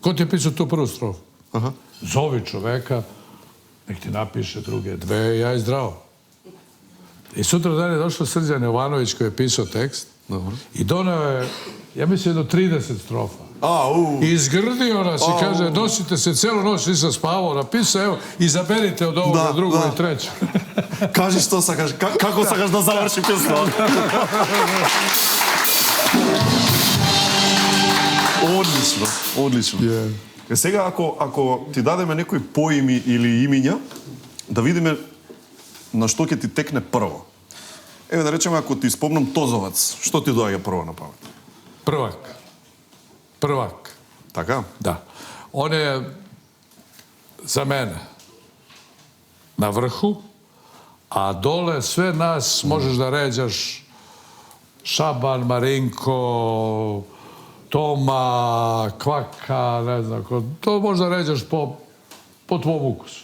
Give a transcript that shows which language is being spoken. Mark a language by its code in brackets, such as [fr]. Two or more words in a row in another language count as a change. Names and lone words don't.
[sr] Ko ti je pisao tu prvu strofu? Zovi čoveka, nek ti napiše druge dve, ja i zdravo. I sutra dan je došao Srđan Jovanović koji je pisao tekst i doneo je, ja mislim, jedno 30 strofa. I izgrdio nas i kaže, nosite se celu noć, nisam spavao, napisao, evo, izaberite od ovoga drugo i treće. [mk] Кажи што сакаш, како сакаш да заврши песна. Одлично. Сега, ако ти дадеме некои поими или имиња, да видиме на што ќе ти текне прво? Еве да речеме, ако ти спомнам Тозовац, што ти доаѓа прво на памет? [sr] Prvak. Prvak. [mk] Така? [sr] Da. On je za mene na vrhu, a dole sve nas možeš da ređaš Šaban, Marinko, Toma, Kvaka, ne znam, to možda ređaš po tvom ukusu.